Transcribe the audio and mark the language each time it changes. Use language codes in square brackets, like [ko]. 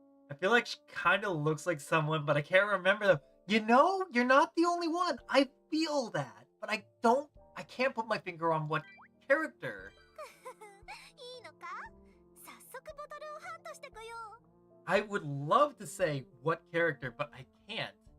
[en] I feel like she kind of looks like someone, but I can't remember them. You know, you're not the only one. I feel that, but I can't put my finger on what character. [ja] いいのか？早速ボトルをハントしてこよう。 [en] I would love to say what character, but I can't.